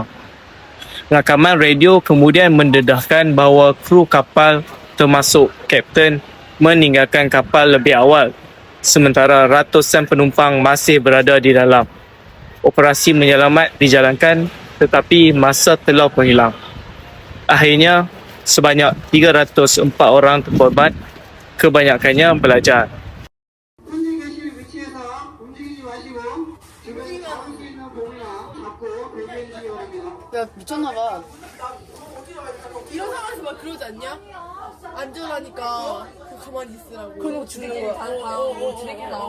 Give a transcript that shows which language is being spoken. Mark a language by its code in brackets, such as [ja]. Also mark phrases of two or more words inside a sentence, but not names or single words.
[ms] Rakaman radio kemudian mendedahkan bahawa kru kapal termasuk kapten meninggalkan kapal lebih awal, sementara ratusan penumpang masih berada di dalam. Operasi menyelamat dijalankan tetapi masa telah menghilang. Akhirnya, sebanyak 304 orang terkorban, kebanyakannya pelajar. [ko] 야 미쳤나봐. 이런 상황에서 막 그러지 않냐? 안전하니까 가만히 있으라고. 그리고 지네끼리 다 나오고 지네끼리 나오고